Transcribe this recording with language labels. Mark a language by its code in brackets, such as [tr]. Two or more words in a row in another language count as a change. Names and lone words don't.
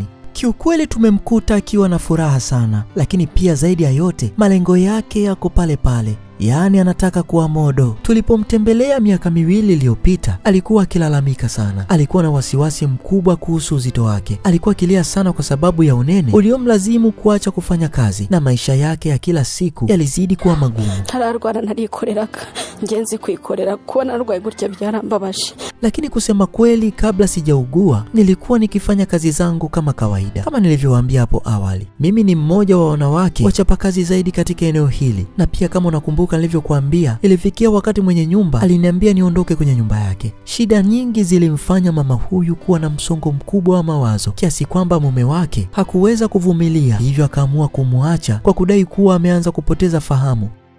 [sw] Kiukweli tumemkuta akiwa na furaha sana, lakini pia zaidi ya yote malengo yake yako pale pale. Yaani anataka kuwa modo. Tulipomtembelea miaka 2 iliyopita, alikuwa akilalamika sana. Alikuwa na wasiwasi mkubwa kuhusu uzito wake. Alikuwa akilia sana kwa sababu ya unene uliomlazimu kuacha kufanya kazi, na maisha yake ya kila siku yalizidi kuwa magumu. [rw] Tararwara narikoreraga, ngenzi kwikorera, kuba narwaye gutya byarambabaje. [sw] Lakini kusema kweli, kabla sijaugua nilikuwa nikifanya kazi zangu kama kawaida. Kama nilivyowaambia hapo awali, mimi ni mmoja wa wanawake wachapakazi zaidi katika eneo hili. Na pia kama unakumbuka nilivyokuambia, ilifikia wakati mwenye nyumba aliniambia niondoke kwenye nyumba yake. Shida nyingi zilimfanya mama huyu kuwa na msongo mkubwa wa mawazo, kiasi kwamba mume wake hakuweza kuvumilia, hivyo akaamua kumwacha kwa kudai kuwa ameanza kupoteza fahamu.